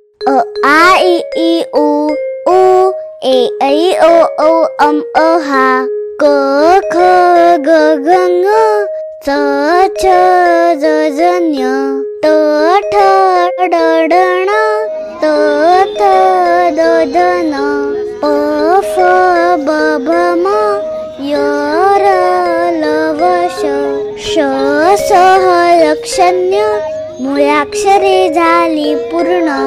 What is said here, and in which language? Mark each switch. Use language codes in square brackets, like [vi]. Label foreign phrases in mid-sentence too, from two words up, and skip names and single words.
[mr] आ इ ई उ ऊ ए ऐ ओ औ हा क ख ग घ ङ च छ ज झ ञ ट ठ ड ढ ण त थ द ध न प फ ब भ म य र ल व श ष स ह लक्षण्य मूळाक्षरे झाली पूर्ण